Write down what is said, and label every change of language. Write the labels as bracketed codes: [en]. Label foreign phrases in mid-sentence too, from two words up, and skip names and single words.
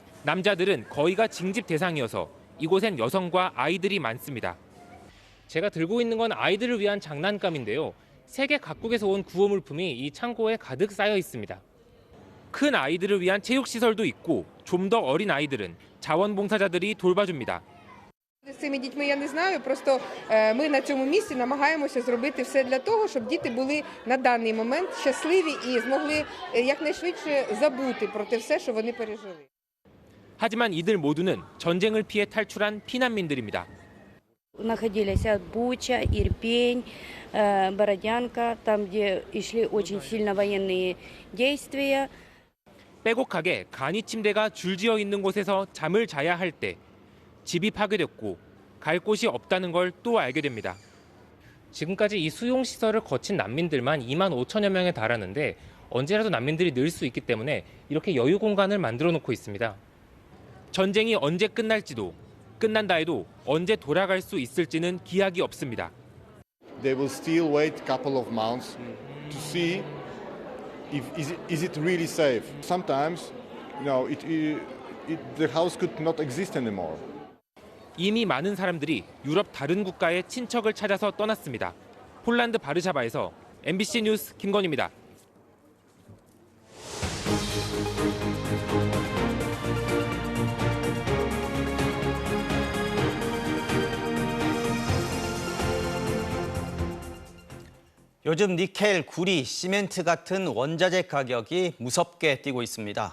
[ko] 남자들은 거의가 징집 대상이어서 이곳엔 여성과 아이들이 많습니다. 제가 들고 있는 건 아이들을 위한 장난감인데요. 세계 각국에서 온 구호물품이 이 창고에 가득 쌓여 있습니다. 큰 아이들을 위한 체육시설도 있고 좀 더 어린 아이들은 자원봉사자들이 돌봐줍니다. [uk] З цими дітьми я не знаю, просто ми на цьому місці намагаємося зробити все для того, щоб діти були на даний момент щасливі і змогли якнайшвидше забути про те все, що вони пережили. [ko] 하지만 이들 모두는 전쟁을 피해 탈출한 피난민들입니다. [ru] Находились Буча, Ирпень, Бородянка, там, где шли очень сильно военные действия. [ko] 빼곡하게 간이 침대가 줄지어 있는 곳에서 잠을 자야 할 때 집이 파괴됐고 갈 곳이 없다는 걸 또 알게 됩니다. 지금까지 이 수용시설을 거친 난민들만 2만 5천여 명에 달하는데 언제라도 난민들이 늘 수 있기 때문에 이렇게 여유 공간을 만들어 놓고 있습니다. 전쟁이 언제 끝날지도 끝난다 해도 언제 돌아갈 수 있을지는 기약이 없습니다. [en] They will still wait a couple of months to see if is it really safe. Sometimes, the house could not exist anymore. [ko] 이미 많은 사람들이 유럽 다른 국가의 친척을 찾아서 떠났습니다. 폴란드 바르샤바에서 MBC 뉴스 김건희입니다. 요즘 니켈, 구리, 시멘트 같은 원자재 가격이 무섭게 뛰고 있습니다.